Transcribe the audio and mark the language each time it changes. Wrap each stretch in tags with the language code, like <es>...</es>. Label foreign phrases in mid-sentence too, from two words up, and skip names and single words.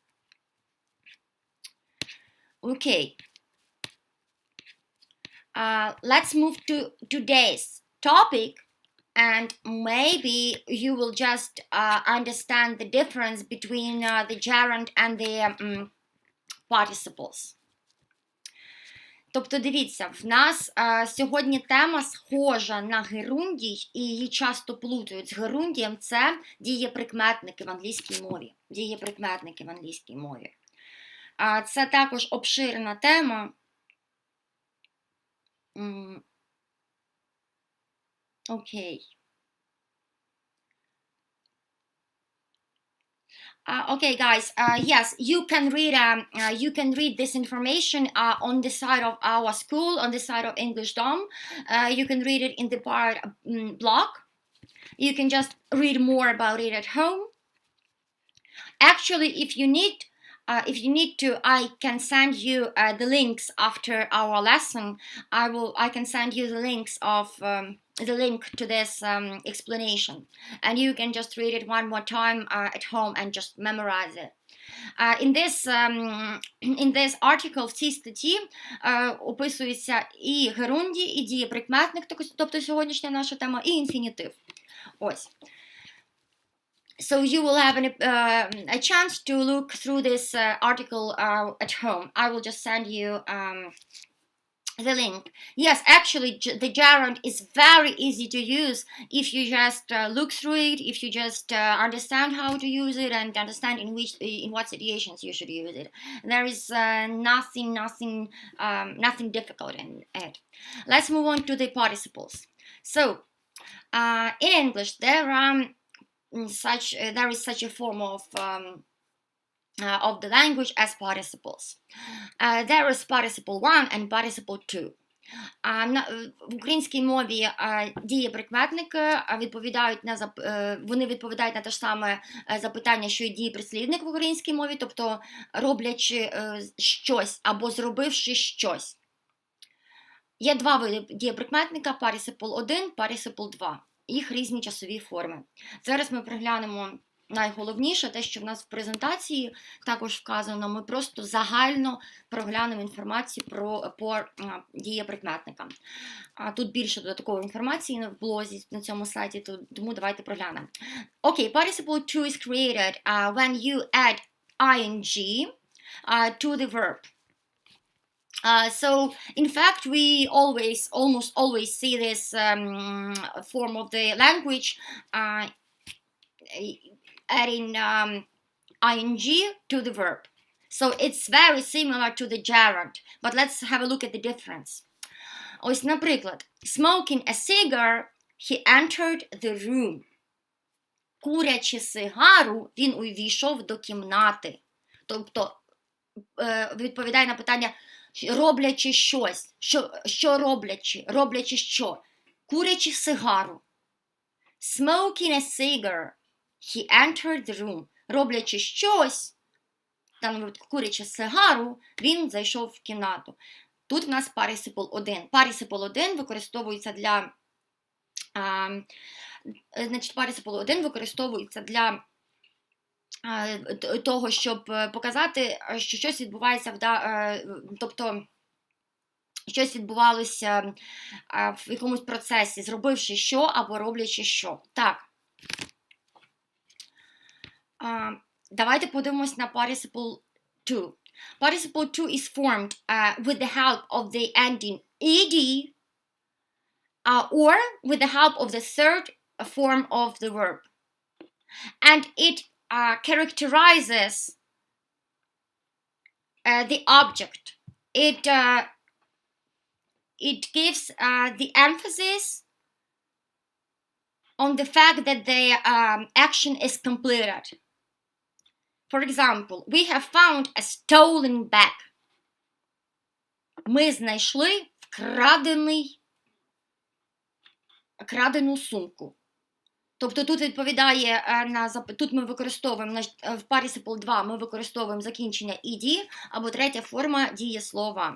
<en>Okay, let's move to today's topic, and maybe you will just understand the difference between the gerund and the participles.</en> <uk>Тобто, дивіться, в нас сьогодні тема схожа на герундій, і її часто плутають з герундієм, це дієприкметники в англійській мові. Дієприкметники в англійській мові. Це також обширна тема. Окей.</uk> <en>Okay, guys. Yes, you can read this information on the side of our school, on the side of English Dom. You can read it in the blog. You can just read more about it at home. Actually, if you need to, I can send you the links after our lesson. I can send you the links of the link to this explanation, and you can just read it one more time at home and just memorize it. In this article,</en> <uk>в цій статті описується і герундій, і дієприкметник, тобто сьогоднішня наша тема, і інфінітив. Ось.</uk> <en>So you will have a chance to look through this article at home. I will just send you the link. Yes, actually, the gerund is very easy to use if you just look through it, if you just understand how to use it and understand in what situations you should use it. There is nothing difficult in it. Let's move on to the participles. So, in English, there is such a form of the language as participles. There is participle 1 and participle 2.</en> <uk>В українській мові дієприкметники відповідають на те ж саме запитання, що і дієприслівник в українській мові, тобто роблячи щось або зробивши щось. Є два види дієприкметника: participle 1, participle 2. Їх різні часові форми. Зараз ми приглянемо найголовніше, те, що в нас в презентації також вказано, ми просто загально проглянемо інформацію по дієприкметникам. Тут більше додаткової інформації в блозі на цьому сайті, тому давайте проглянемо.</uk> <en>Okay, participle 2 is created when you add ing to the verb. So, in fact, we almost always see this form of the language adding ing to the verb. So, it's very similar to the gerund, but let's have a look at the difference.</en> <uk>Ось, наприклад,</uk> <en>smoking a cigar, he entered the room.</en> <uk>Курячи сигару, він увійшов до кімнати. Тобто, відповідає на питання, роблячи щось. Що роблячи? Роблячи що? Курячи сигару.</uk> <en>Smoking a cigar, he entered the room.</en> <uk>Роблячи щось, там курячи сигару, він зайшов в кімнату. Тут в нас participle 1. Participle 1 використовується для того, щоб показати, що щось відбувається, тобто щось відбувалося в якомусь процесі, зробивши що або роблячи що. Так. Давайте подивимось на participle 2.</uk> <en>Participle 2 is formed with the help of the ending ed or with the help of the third form of the verb. And it characterizes the object. It gives the emphasis on the fact that the action is completed. For example, we have found a stolen bag.</en> <uk>Ми знайшли вкрадену сумку. Тобто тут відповідає тут ми використовуємо в participle 2 ми використовуємо закінчення ed або третя форма дієслова.</uk>